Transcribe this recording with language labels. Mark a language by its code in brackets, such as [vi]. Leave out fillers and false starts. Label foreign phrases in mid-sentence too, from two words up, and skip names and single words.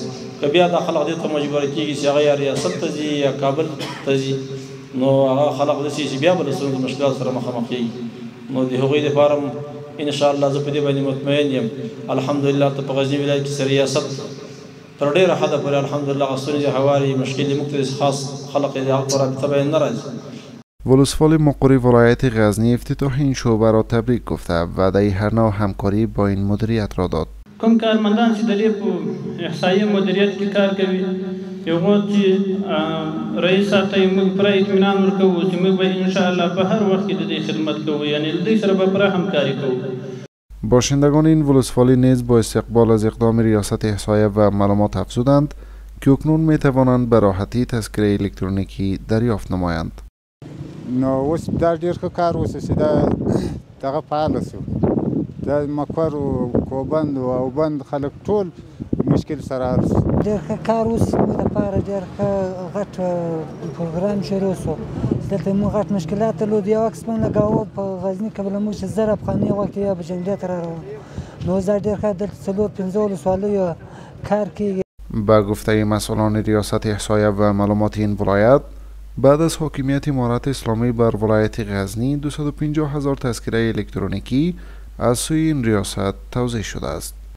[ps] که بیا دا خلک دې ته مجبوره کېږي چې هغه یا ریاست ته ځي یا کابل ته ځي، نو هغه خلک داسې چې بیا به له ستونزو مشکلاتو سره مخامخ کېږي. نو د هغوی دپاره انشاءالله زه په دې باندې مطمئن یم. الحمدلله ته په غزني ولایت کې ریاست تر ډېره حده پورې الحمدلله هغه ستونزې هوارې مشکلې موږ ته خاص خلق یې د هغه په رابطه باندې نه راځي. [fa] ولسوالی مقر ولایت غزنی افتتاح این شعبه را تبریک گفته و وعده هر نوع همکاری با این مدیریت را داد. [ps] کوم کارمندان چې د دې په احصایې مدیریت کې کار کوي، هغو چې رئیس صاحب ته موږ پوره اطمینان ورکوو چې موږ به انشاءالله په هر وخت کې د دې خدمت کوو، یعنې له دوی سره به پوره همکاري کوو. [fa] باشندگان این ولسوالی نیز با استقبال از اقدام ریاست احصایه و معلومات افزودند که اکنون می توانند به راحتی تذکره الکترونیکی دریافت نمایند. [ps] نو اوس دا ډېر ښه کار وشو چې دغه فعاله شو. د مقر او کوبند او بند خلک ټول مشکل سره حل شو. ډېر ښه کار اوس زموږ لپاره ډېر ښه غټ پروګرام شروع شو. دلته موږ غټ مشکلات درلود. یو عکس موږ لګاوه په غزني کې بله موږ چې 1000 افغانۍ وخت یا به جنګلیت را روان. نو اوس دا ډېر ښه دلته 4-5 ولسوالیو کار کېږي. [fa] با گفته مسئولان ریاست احصایه و معلومات این ولایت، بعد از حاکمیت امارت اسلامی بر ولایت غزنی 250,000 تذکره الکترونیکی از سوی این ریاست توزیع شده است.